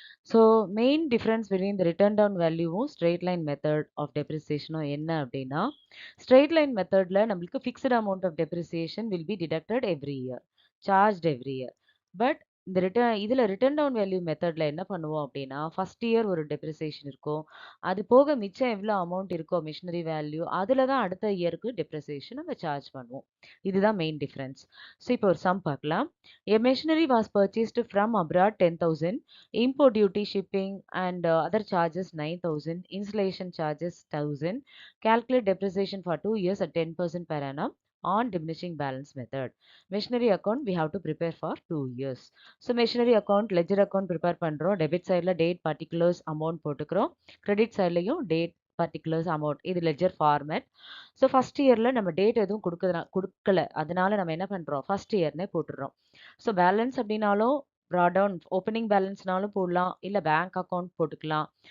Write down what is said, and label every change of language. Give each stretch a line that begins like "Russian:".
Tamil: So main difference between the return down வேல்யூவும் straight line method of டெப்ரிசியேஷனும் என்ன அப்படின்னா, straight line மெத்தட்ல நம்மளுக்கு fixed amount of depreciation will be deducted every year, charged every year. But இந்த return down value மெத்தட்ல என்ன பண்ணுவோம் அப்படின்னா, ஃபர்ஸ்ட் இயர் ஒரு டெப்ரிசியேஷன் இருக்கும். அது போக மிச்சம் எவ்வளோ அமௌண்ட் இருக்கோ மிஷினரி வேல்யூ, அதில தான் அடுத்த இயருக்கு டெப்ரிசியேஷன் நம்ம சார்ஜ் பண்ணுவோம். இதுதான் மெயின் டிஃபரன்ஸ். ஸோ இப்போ ஒரு சம் பார்க்கலாம்.
English: A machinery was purchased from abroad 10,000, import duty, shipping and other charges 9,000, installation charges 1,000. Calculate depreciation for 2 years at 10% per annum on diminishing balance method. Machinery account we have to prepare for 2 years.
Tamil: So machinery account, ledger account prepare பண்ணுறோம். Debit சைடில் date, particulars, amount போட்டுக்கிறோம். Credit சைட்லையும் date, particulars, amount. இது ledger format. So first இயரில் நம்ம date எதுவும் கொடுக்கல. அதனால நம்ம என்ன பண்ணுறோம், ஃபர்ஸ்ட் இயர்னே போட்டுடுறோம். ஸோ பேலன்ஸ் அப்படின்னாலும் ட்ராடவுன் ஓப்பனிங் பேலன்ஸ்னாலும் போடலாம், இல்லை பேங்க் அக்கவுண்ட் போட்டுக்கலாம்.